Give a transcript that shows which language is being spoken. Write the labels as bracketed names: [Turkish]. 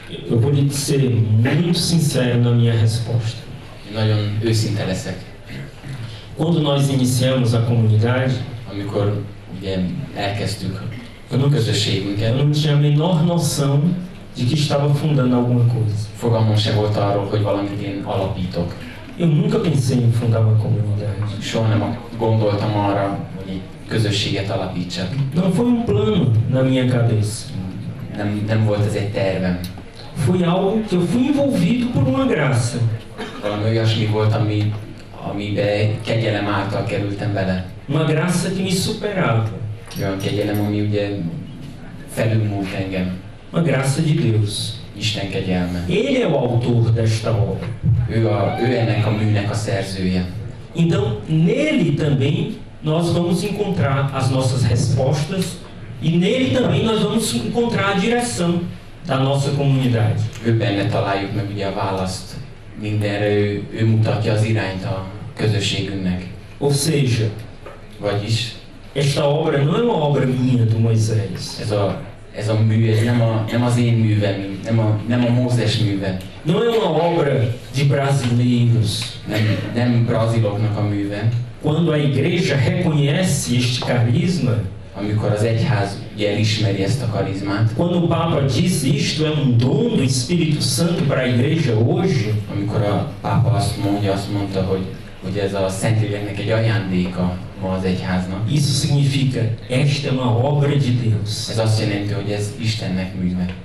[Portuguese] Eu vou lhe ser muito sincero na minha resposta. [Hungarian] Nagyon őszinte leszek. [Portuguese] Quando nós iniciamos a comunidade, [Hungarian] amikor ugye elkezdtük a [Portuguese] eu [Hungarian] közösségünket, [Portuguese] não tinha a menor noção de que estava fundando alguma coisa. [Hungarian] fogalmam se volt arról, hogy valamit én alapítok. [Portuguese] Eu nunca pensei em fundar uma comunidade. [Hungarian] Soha nem gondoltam arra, hogy egy közösséget alapítsak. [Portuguese] Não foi um plano na minha cabeça. [Hungarian] Nem volt ez egy tervem. [Portuguese] Foi algo que eu fui envolvido por uma graça. [Hungarian] Valami olyasmi volt, amibe kegyelem által kerültem bele. [Portuguese] Uma graça que me superava. [Hungarian] Olyan kegyelem, ami ugye felülmúlt engem. [Portuguese] Uma graça de Deus. [Hungarian] Isten kegyelme. [Portuguese] Ele é o autor desta obra. [Hungarian] Ő ennek a műnek a szerzője. [Portuguese] Então, nele também nós vamos encontrar as nossas respostas e nele também nós vamos encontrar a direção da nossa comunidade. [Hungarian] Ő benne találjuk meg ugye a választ mindenre, ő mutatja az irányt a közösségünknek. [Portuguese] Ou seja, [Hungarian] vagyis [Portuguese] esta obra não é uma obra minha, do Moisés. [Hungarian] Ez a mű, ez nem az én művem, nem a Mózes műve. [Portuguese] Não é uma obra de brasileiros. [Hungarian] Nem braziloknak a műve. [Portuguese] Quando a igreja reconhece este carisma, [Hungarian] amikor az egyház ugye elismeri ezt a karizmát, [Portuguese] quando o Papa disse isto é um dom do Espírito Santo para a igreja hoje, [Hungarian] amikor a pápa azt mondta, hogy ez a Szentléleknek egy ajándéka ma az egyháznak. [Portuguese] Isso significa, esta é uma obra de Deus. [Hungarian] Ez azt jelenti, hogy ez Istennek műve.